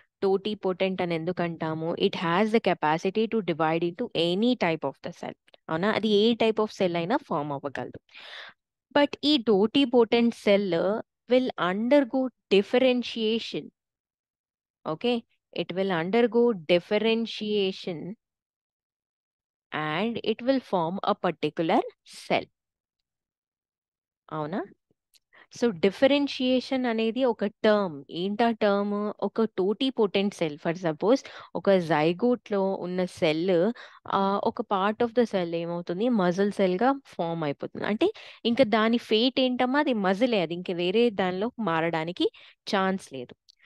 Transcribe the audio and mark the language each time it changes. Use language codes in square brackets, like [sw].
[te] టోటీ potent అని ఎందుకు అంటాము? [en] It has the capacity to divide into any type of the cell, అవునా? [te] అది ఏ టైప్ ఆఫ్ సెల్ అయినా ఫామ్ అవ్వగలదు. [en] But ఈ totipotent cell will undergo differentiation, okay? It will undergo differentiation and it will form a particular cell, అవునా? [te] So differentiation అనేది ఒక term. ఏంటా term? ఒక టోటీ potent cell, for suppose ఒక జైగోట్ లో ఉన్న సెల్, ఒక పార్ట్ ఆఫ్ ద సెల్ ఏమవుతుంది, మజిల్ సెల్ గా ఫామ్ అయిపోతుంది. అంటే ఇంకా దాని ఫేట్ ఏంటమ్మా, అది మజిలే, అది ఇంకా వేరే దానిలో మారడానికి ఛాన్స్ లేదు.